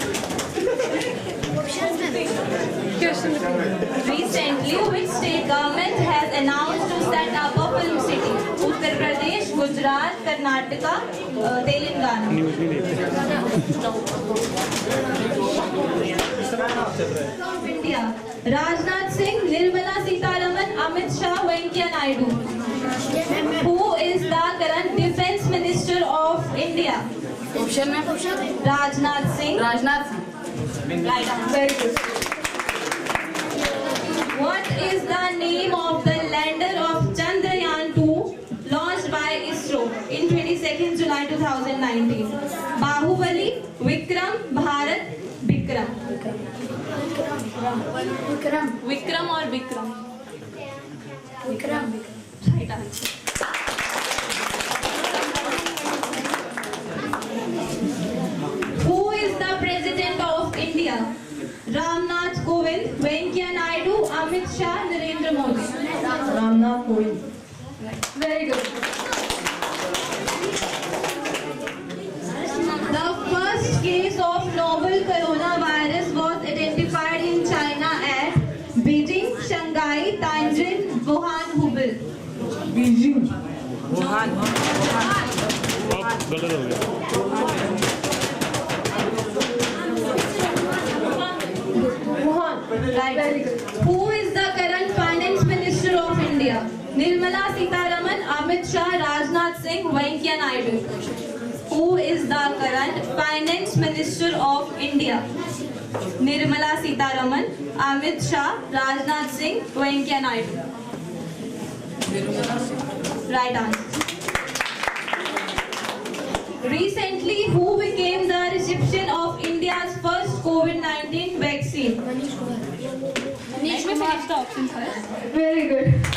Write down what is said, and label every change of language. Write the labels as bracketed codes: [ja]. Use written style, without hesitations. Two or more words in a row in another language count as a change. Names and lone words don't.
[en] Recently, which state government has announced to set up a film city? Uttar Pradesh, Gujarat, Karnataka, Telangana. From India, Rajnath Singh, Nirmala Sitharaman, Amit Shah, Venkaiah Naidu. Who is the current Defence Minister of India? [hi] Option में [en] Rajnath Singh. Rajnath Singh. Right answer. Very good. What is the name of the lander of Chandrayaan-2 launched by ISRO in 22nd July 2019? Bahubali, Vikram, Bharat, Bikram. Vikram or Bikram? Right answer. Who is the President of India? Ramnath Kovind, Venkaiah Naidu, Amit Shah, Narendra Modi. Ramnath Kovind. Very good. The first case of novel coronavirus was identified in China at Beijing, Shanghai, Tianjin, Wuhan, Hubei. बीजिंग। Wuhan. [hi] गलत हो गया। [en] Right. Who is the current Finance Minister of India? Nirmala Sitharaman, Amit Shah, Rajnath Singh, Venkaiah Naidu. Who is the current Finance Minister of India? Nirmala Sitharaman, Amit Shah, Rajnath Singh, Venkaiah Naidu. Right answer. Recently, who became the recipient of India's first COVID-19 vaccine? Let me finish the option first. Very good.